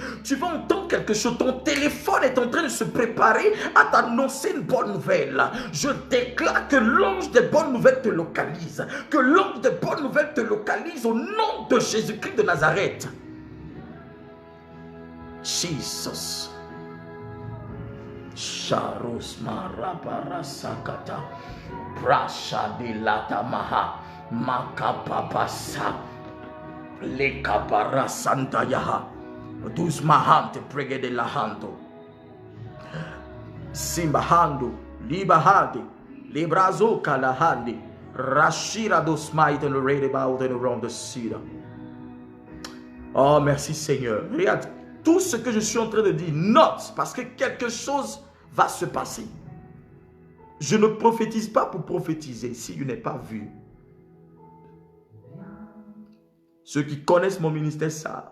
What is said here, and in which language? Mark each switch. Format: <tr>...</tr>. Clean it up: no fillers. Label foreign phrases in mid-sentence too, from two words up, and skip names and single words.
<fr>Tu vas entendre quelque chose. Ton téléphone est en train de se préparer à t'annoncer une bonne nouvelle. Je déclare que l'ange des bonnes nouvelles te localise. Que l'ange des bonnes nouvelles te localise au nom de Jésus-Christ de Nazareth. Jesus. Sharos marabara sakata. Brasha de latamaha. Makapapasa. Lekapara santayaha. Dus mahante prege de lahanto. Simbahando. Libahade. Librazo kalahande. Rashira dos might and read about and around the cedar. Oh, merci Seigneur. Regarde, tout ce que je suis en train de dire, note, parce que quelque chose va se passer. Je ne prophétise pas pour prophétiser si je n'ai pas vu. Ceux qui connaissent mon ministère savent.</fr>